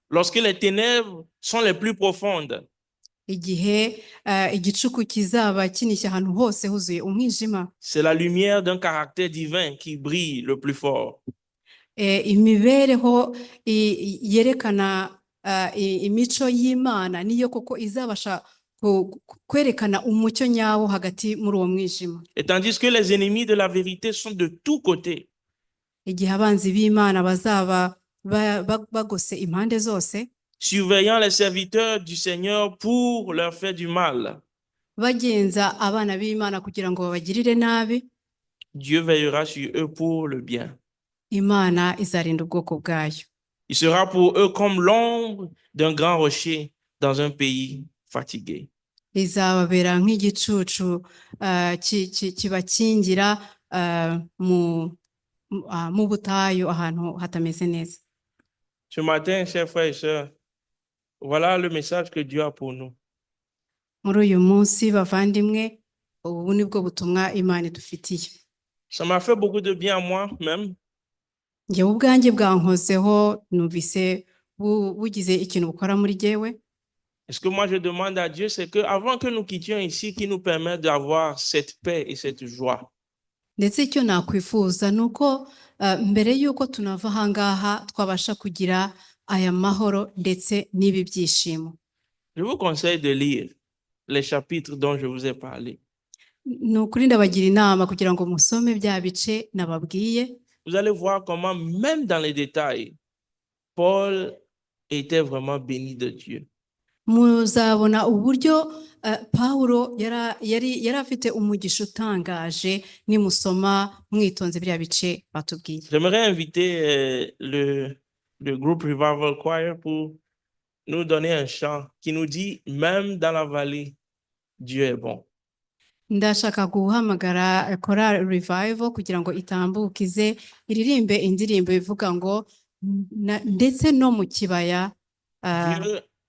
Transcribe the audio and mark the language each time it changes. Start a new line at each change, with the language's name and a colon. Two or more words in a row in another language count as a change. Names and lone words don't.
French: Lorsque les ténèbres sont les plus profondes,
Kinyarwanda: igihe igicuku kizaba kinishye ahantu hose huzuye umwijima,
French: c'est la lumière d'un caractère divin qui brille le plus fort.
Kinyarwanda: Imibereho yerekana imico y'Imana niyo koko izabasha kwerekana umucyo nyawo hagati muri uwo mwijima.
French: Et tandis que les ennemis de la vérité sont de tous côtés,
Kinyarwanda: igihe abanzi b'Imana bazaba bagose impande zose,
French: surveillant les serviteurs du Seigneur pour leur faire du mal,
Kinyarwanda: bagenza abana b'Imana kugira ngo babagirire nabi,
French: Dieu veillera sur eux pour le bien.
Kinyarwanda: Imana izarinda ubwoko bwayo.
French: Il sera pour eux comme l'ombre d'un grand rocher dans un pays fatigué.
Kinyarwanda: Izababera nk'igicucu kibakingira mu butayu ahantu hatameze neza.
French: Ce matin, chers frères et sœurs, voilà le message que Dieu a pour nous.
Kinyarwanda: Muri uyu munsi bavandimwe, ubu nibwo butumwa Imana idufitiye.
French: Ça m'a fait beaucoup de bien à moi-même.
Kinyarwanda: Njyewe ubwanjye bwankozeho, numvise bugize ikintu bukora muri jyewe.
French: Et ce que moi je demande à Dieu, c'est que avant que nous quittions ici, qu'il nous permette d'avoir cette paix et cette joie.
Kinyarwanda: Ndetse icyo nakwifuza nuko mbere yuko tunava ahangaha twabasha kugira aya mahoro ndetse n'ibi byishimo.
French: Je vous conseille de lire les chapitres dont je vous ai parlé.
Kinyarwanda: Nukuri ndabagira inama kugira ngo musome bya bice nababwiye.
French: Vous allez voir comment même dans les détails, Paul était vraiment béni de Dieu.
Kinyarwanda: Muzabona uburyo Pawulo yari afite umugisha utangaje nimusoma mwitonze bya bice batubwiye.
French: J'aimerais inviter le groupe Revival Choir pour nous donner un chant qui nous dit même dans la vallée, Dieu est bon.
Kinyarwanda: Ndashaka guhamagara Choral Revival kugira ngo itambukize iririmbe indirimbo ivuga ngo ndetse no mu kibaya